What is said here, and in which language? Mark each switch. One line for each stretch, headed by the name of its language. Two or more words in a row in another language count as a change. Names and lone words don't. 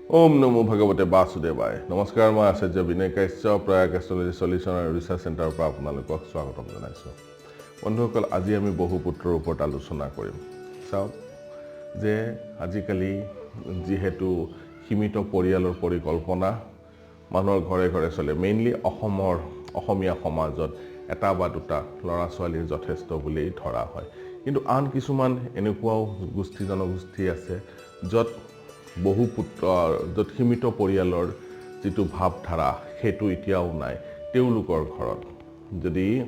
Hindi: ओम नमो भगवते वासुदेवाय नमस्कार मैं आचार्य बी काश्यप एस्ट्रोलजी सल्यूशन और रिसार्च सेंटर पर आपलोक स्वागतम
Assamese: जानाइছো बंधुসকল আজি আমি বহুপুত্ৰৰ ওপৰত আলোচনা কৰিম চাওক যে আজিকালি যেহেতু সীমিত পৰিয়ালৰ পৰিকল্পনা মানুহৰ ঘৰে ঘৰে চলে মেইনলি অসমীয়া সমাজত এটা বা দুটা লৰা ছোৱালীৰ যথেষ্ট বুলি ধৰা হয় কিন্তু আন কিছুমান এনেকুৱাও গোষ্ঠী জনগোষ্ঠী আছে যত বহুপুত্ৰ যত সীমিত পৰিয়ালৰ যেটো ভাৱধাৰা হেতু এতিয়াও নাই তেওঁলোকৰ ঘৰত যদি